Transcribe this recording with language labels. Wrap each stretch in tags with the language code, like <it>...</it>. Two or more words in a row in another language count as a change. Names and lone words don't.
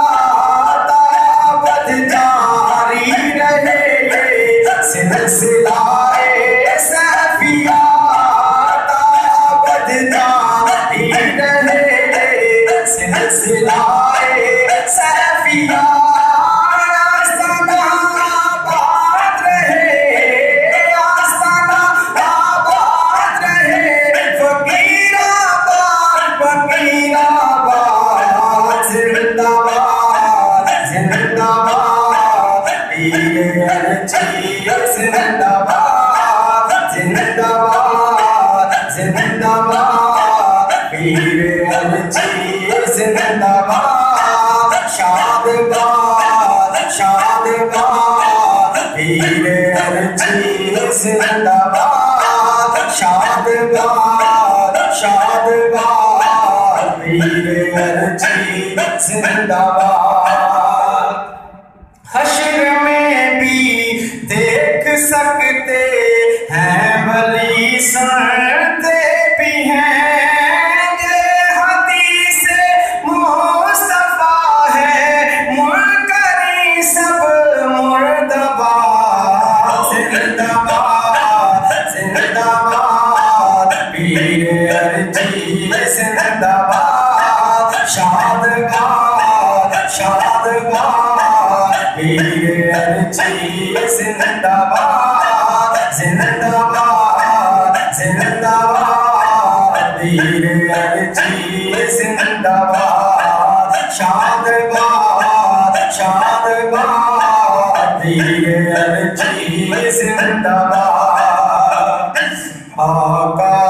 <ur>تابت جاری رہے یہ سلسلہ سیفیہ تابت جاری رہے یہ سلسلہ سیفیہ آستانہ آباد رہے آستانہ آباد رہے فقیر آباد زندہ باد زندہ باد پیر ارچی زندہ باد زندہ باد زندہ باد پیر ارچی زندہ باد شاد باد پیر ارچی زندہ باد شاد باد پیر ارچی زندہ باد حشر میں بھی دیکھ سکتے ہیں ولی سنتے بھی ہیں یہ حدیث مصطفیٰ ہے منکری سب مردبا زندہ باد پیر ارچی زندہ باد شاد باد پیر ارچی زندہ باد زندہ باد پیر ارچی زندہ باد شاد باد پیر ارچی زندہ باد آقا</ur>